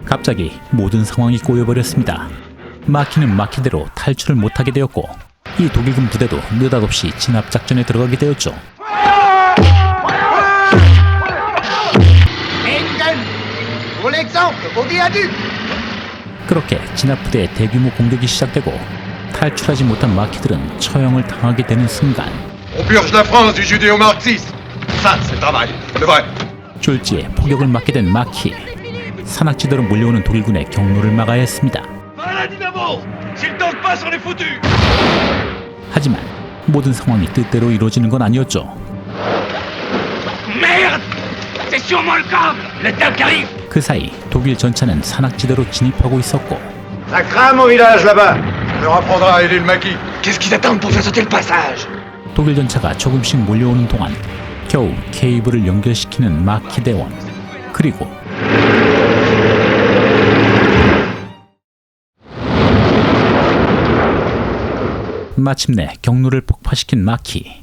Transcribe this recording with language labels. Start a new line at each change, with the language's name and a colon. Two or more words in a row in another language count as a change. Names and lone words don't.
Korean: 갑자기 모든 상황이 꼬여버렸습니다. 마키는 마키대로 탈출을 못하게 되었고 이 독일군 부대도 느닷없이 진압작전에 들어가게 되었죠. 그렇게 진압부대의 대규모 공격이 시작되고 탈출하지 못한 마키들은 처형을 당하게 되는 순간
French: On purge la France du judéo-marxisme. Ça, c'est le travail. Le vrai.
Korean: 졸지에 포격을 맞게 된 마키. 산악지대로 몰려오는 독일군의 경로를 막아야 했습니다. 하지만 모든 상황이 뜻대로 이루어지는 건 아니었죠. 그 사이 독일 전차는 산악지대로 진입하고 있었고
French: Ça crame au village là-bas. On leur apprendra à aider le maquis. Qu'est-ce qu'ils attendent pour faire sauter le passage?
Korean: 독일 전차가 조금씩 몰려오는 동안 겨우 케이블을 연결시키는 마키 대원. 그리고 마침내 경로를 폭파시킨 마키.